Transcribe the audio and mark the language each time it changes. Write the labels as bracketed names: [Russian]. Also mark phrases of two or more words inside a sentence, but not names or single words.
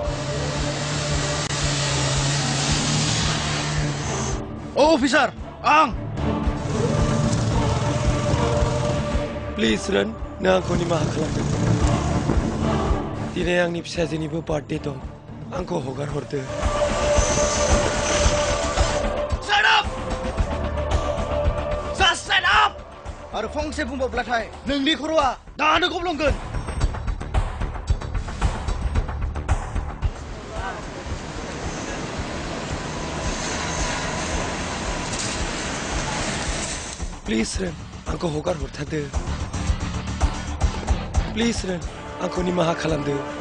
[Bodo] अ अफिसार आं प्लिज रोन नों आंखौ निमाहा खालामदो दिनै आंनि फिसाजोनिबो बार्थडे दं आंखौ हगार हरदो [English] Shut up! Just shut up! [Bodo] आरो फंसे बुंबावब्लाथाय नोंनि खर'आ दानो गब्लंगोन प्लिज रोन आंखौ हगार हरथारदो प्लिज रोन आंखौ निमाहा खालामदो